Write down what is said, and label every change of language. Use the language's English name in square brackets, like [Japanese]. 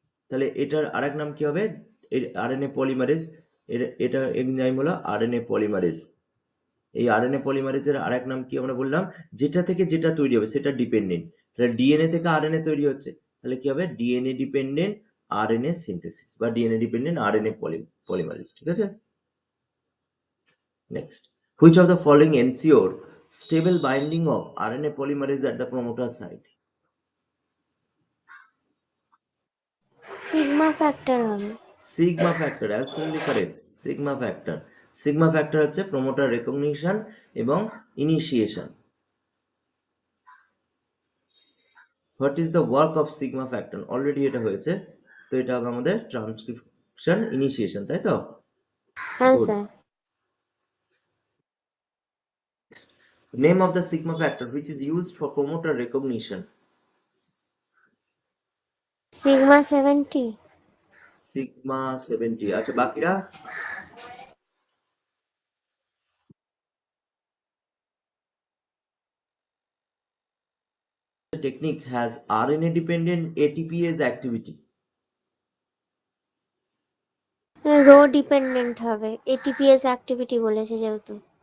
[Bangla] তাহলে এটার আরেক নাম কি হবে, আরএনএ পলিমারেজ। এটা এনজাইম হলো আরএনএ পলিমারেজ। এই আরএনএ পলিমারেজের আরেক নাম কি আমরা বললাম, যেটা থেকে যেটা তৈরি হবে সেটা ডিপেন্ডেন্ট। তাহলে ডিএনএ থেকে আরএনএ তৈরি হচ্ছে, তাহলে কি হবে, ডিএনএ ডিপেন্ডেন্ট আরএনএ সিনথেসিস বা ডিএনএ ডিপেন্ডেন্ট আরএনএ পলিমারেজ। ঠিক আছে, [English] next, which of the following ensure stable binding of RNA polymerase at the promoter site? [Bangla] Sigma factor হবে। [English] Sigma factor, absolutely correct. Sigma factor. Sigma factor হচ্ছে promoter recognition এবং initiation. What is the work of sigma factor? [Bangla] Already এটা হয়েছে, তো এটা হবে আমাদের transcription initiation, তাই তো? হ্যাঁ good. Sir. [English] Name of the sigma factor which is used for promoter recognition. [Bangla] Sigma 70। Sigma 70। আচ্ছা, বাকিরা? [English] technique has RNA dependent ATPase activity? [Bangla] Rho dependent হবে, এটিপিএস অ্যাক্টিভিটি বলেছে যেহেতু।